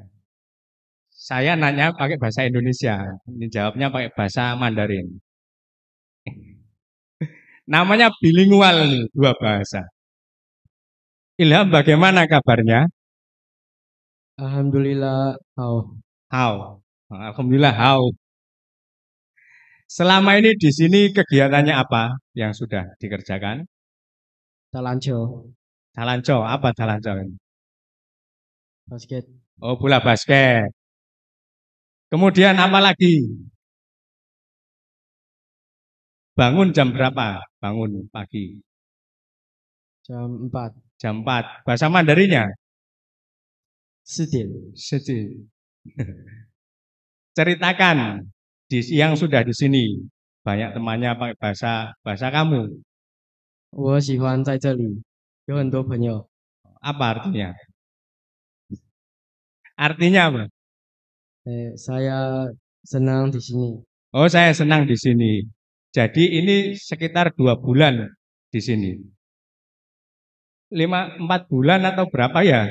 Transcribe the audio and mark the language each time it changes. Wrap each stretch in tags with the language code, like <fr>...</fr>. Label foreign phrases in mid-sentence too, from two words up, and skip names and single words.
<id>Saya nanya pakai bahasa Indonesia, ini jawabnya pakai bahasa Mandarin. Namanya bilingual nih, 2 bahasa. Ilham, bagaimana kabarnya? Alhamdulillah. How? Alhamdulillah how. Selama ini di sini kegiatannya apa yang sudah dikerjakan? Talanco. Talanco, apa talanco? Basket. Oh, bola basket. Kemudian apa lagi? Bangun jam berapa? Bangun pagi. Jam 4. Jam 4. Bahasa Mandarinnya?</id> <zh>4点。</zh> <id>Sedih. Ceritakan yang sudah di sini. Banyak temannya pakai bahasa kamu.</id> <zh>我喜欢在这里，有很多朋友。</zh> <id>Apa artinya? Artinya apa? Saya senang di sini. Oh, saya senang di sini. Jadi ini sekitar 2 bulan di sini. 4 bulan atau berapa ya?</id>